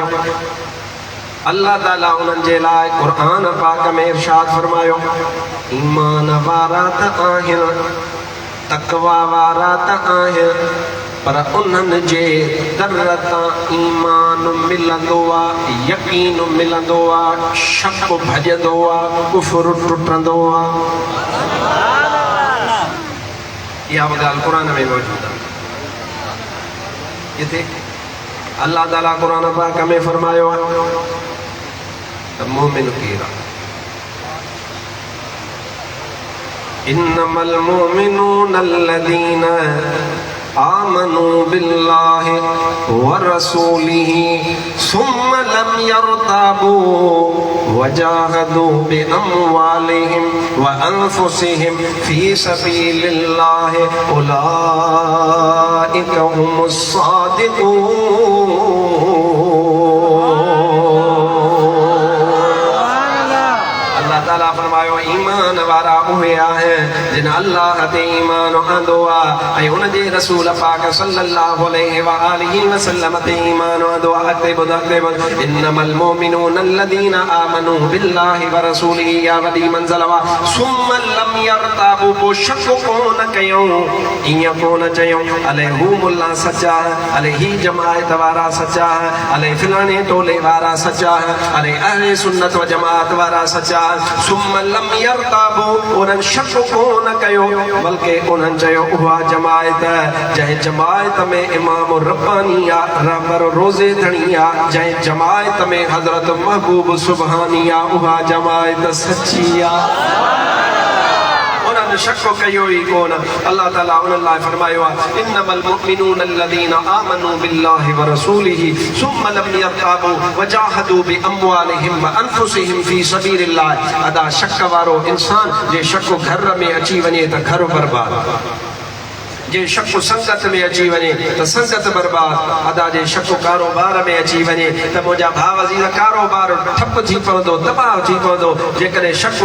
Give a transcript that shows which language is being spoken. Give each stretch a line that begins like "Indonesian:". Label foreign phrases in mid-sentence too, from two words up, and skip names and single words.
Sindhi: अल्लाह ताला उन्हनि जे लाइ क़ुर्आन पाक में इरशाद फरमायो ईमान वारा त आहिनि, तक़वा वारा त आहिनि, पर उन्हनि जे दर तां ईमान मिलंदो आहे, यकीन मिलंदो आहे, शक भॼंदो आहे, कुफ्र टुटंदो आहे। यह ॻाल्हि कुरान में मौजूद है। इते अल्लाह ताला कुरान पाक में फरमायो है त मोमिन केरा
Arabic: إنما المؤمنون الذين آمنوا بالله ورسوله ثم لم يرتابوا وجاهدوا بأموالهم وأنفسهم في سبيل الله أولئك هم الصادقون.
Sindhi: अल्लाह ताला फरमायो ईमान वारा उहे आहिनि जिन अल्लाह ते ईमान आंदो आहे ऐं उन जे रसूल पाक
Arabic: صلى الله عليه وآله وسلم
Sindhi: ते ईमान आंदो आहे। अॻिते ॿुध
Arabic: إنما المؤمنون الذين آمنوا بالله ورسوله
Sindhi: या वॾी मंज़िल आहे
Arabic: ثم لم يرتابوا
Sindhi: पोइ शक कोन कयूं, ईअं कोन चयूं अले हू मुल्ला सचा अले ही जमायत वारा सचा अले फिलाणे टोले वारा सचा अले अहले सुन्नत व जमात वारा सचा।
Arabic: ثم لم يرتابوا
Sindhi: उन्हनि शक कोन कयो बल्कि उन्हनि चयो उहा जमायत जंहिं जमायत में इमाम रब्बानी आहे, रबर रोज़े धणी आहे, जंहिं जमायत में हज़रत महबूब सुबहानी आहे उहा जमायत सची आहे। उन्हनि शक कयो ई कोन अल्लाह ताला उन लाइ फरमायो आहे
Arabic: إنما المؤمنون الذين آمنوا بالله ورسوله ثم لم يرتابوا وجاهدوا بأموالهم وأنفسهم في سبيل الله
Sindhi: अदा शक वारो इंसान जे शक घर में अची वञे त घर बर्बाद जे शक संगत में अची वञे त संगत बर्बाद अदा जे शक कारोबार में अची वञे त मुंहिंजा भाउ अज़ीज़ कारोबार ठप थी पवंदो तबाह थी पवंदो जेकॾहिं शक